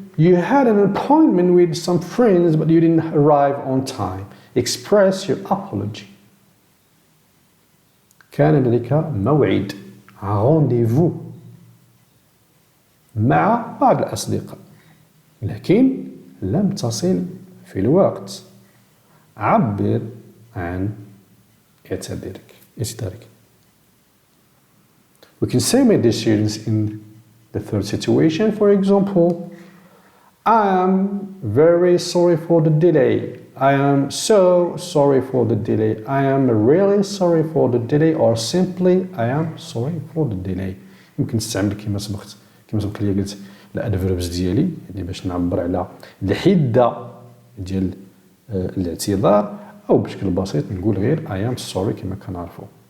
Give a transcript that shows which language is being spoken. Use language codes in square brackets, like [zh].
[en] You had an appointment with some friends but you didn't arrive on time. Express your apology. [ar] كان لديك موعد rendezvous مع بعض الأصدقاء لكن لم تصل في الوقت. عبر عن اعتذارك. [en] We can say my dear students in the third situation, for example, I am very sorry for the delay. I am so sorry for the delay. I am really sorry for the delay or simply I am sorry for the delay. [ar] يمكن تستعمل كما سبق لي قلت الادفيربس ديالي يعني باش نعبر على الحده ديال الاعتذار او بشكل بسيط نقول غير [en] I am sorry [ar] كما كنعرفوا.